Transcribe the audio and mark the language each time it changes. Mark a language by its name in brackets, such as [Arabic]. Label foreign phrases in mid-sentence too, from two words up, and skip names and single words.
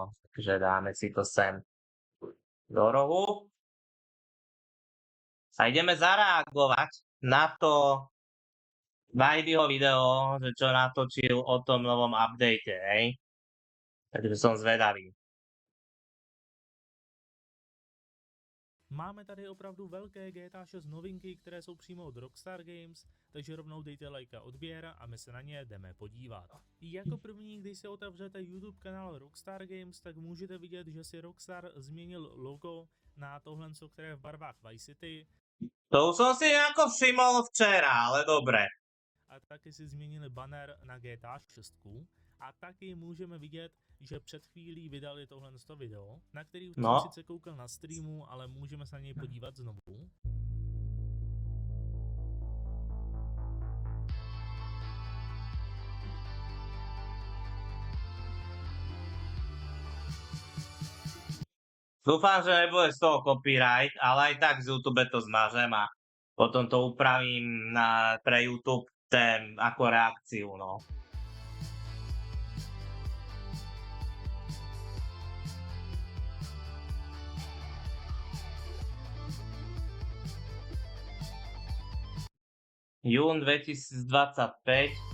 [Slovak] Takže dáme si to sem do rohu. A ideme zareagovať na to Vajdyho video, že čo natočil o tom novom update, hej. Takže som zvedavý. [Czech] Máme tady opravdu velké GTA 6 novinky, které jsou přímo od Rockstar Games, takže rovnou dejte like a odběr a my se na ně jdeme podívat. Jako první, když si otevřete YouTube kanál Rockstar Games, tak můžete vidět, že si Rockstar změnil logo na tohle, které je v barvách Vice City. [Slovak] To už som si nejako všimol včera, ale dobre. [Czech] A taky si změnili banner na GTA 6. A taky můžeme vidět, že před chvílí vydali tohle video, na který už jsem sice koukal na streamu, ale můžeme se na něj podívat znovu. [Slovak] Dúfam, že nebude z toho copyright, ale aj tak z YouTube to zmažem a potom to upravím pre YouTube ako reakciu, no. Jún 2025.